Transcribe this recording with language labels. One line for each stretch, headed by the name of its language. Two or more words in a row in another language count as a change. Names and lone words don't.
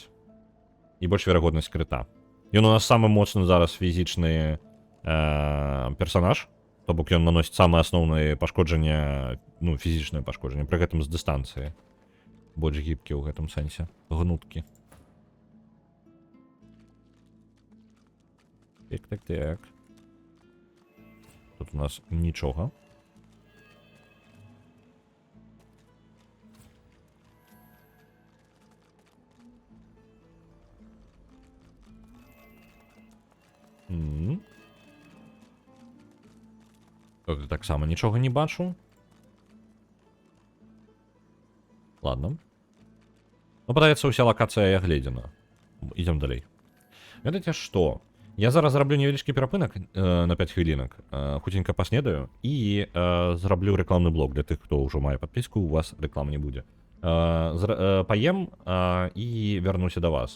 Belarusian: І больш верагоднасць крыта. Ён у нас самы моцны зараз фізічны персанаж. То бок ён наносіць самае асноўнае пашкоджанне, ну, фізічнае пашкоджанне, пры гэтым з дыстанцыі. Больш гібкі ў гэтым сэнсе. Гнуткі. Так. Тут у нас нічого. Тут так само нічого не бачу. Ладно. Ну, падаецца ўся лакацыя агледзена. Ідзем далей. Ведаеце што? Я зараз зраблю невялічкі перапынак на 5 хвілінак. Хуценька паснедаю і зраблю рэкламны блок для тых, хто ўжо мае падпіску, у вас рэкламы не будзе. Паем і вярнуся да вас.